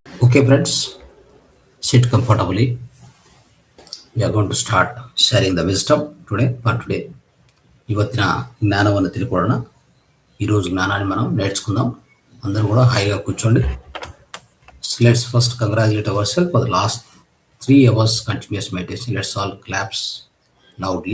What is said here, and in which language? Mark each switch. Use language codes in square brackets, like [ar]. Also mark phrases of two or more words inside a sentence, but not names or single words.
[en] Okay, friends, sit comfortably. We are going to start sharing the wisdom today. For today, [kn] ಇವತ್ತಿನ ಜ್ಞಾನವನ್ನು ತಿಳ್ಕೊಳ್ಳೋಣ. [te] ఈరోజు జ్ఞానాన్ని మనం నేర్చుకుందాం. అందరూ కూడా హాయిగా కూర్చోండి. [en] So let's first congratulate ourselves for the last 3 hours continuous meditation. Let's all claps loudly.